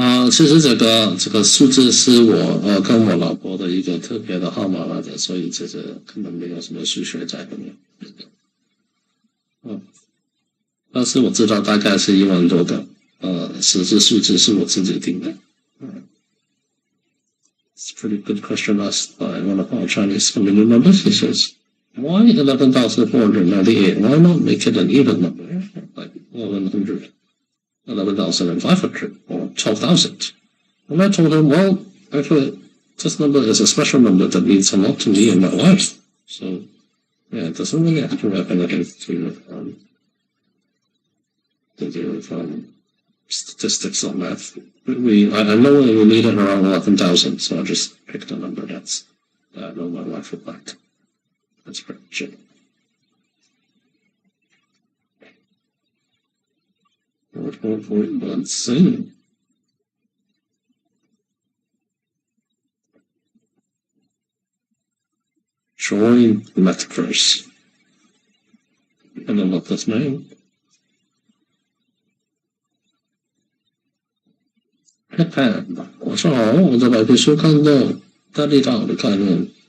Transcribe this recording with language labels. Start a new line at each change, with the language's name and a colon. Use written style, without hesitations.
Chinese: 其实这个数字是我跟我老婆的一个特别的号码来的，所以这个根本没有什么数学在里面。但是我知道大概是1万多个，实质数字是我自己定的。
English: It's a pretty good question asked by one of our Chinese community members. He says, why 11,498? Why not make it an even number, like 1,100, 11,500, or 12,000? And I told him, well, actually, this number is a special number that means a lot to me and my wife. So, yeah, it doesn't really have to have anything to do with statistics on that. I know we needed around 11,000, so I just picked a number that I know my wife would like. That's pretty much it. Let's see. Join Metaverse. I don't know what that's mean.
Chinese: Japan， 晚上好，我在白皮书看到大地道的概念。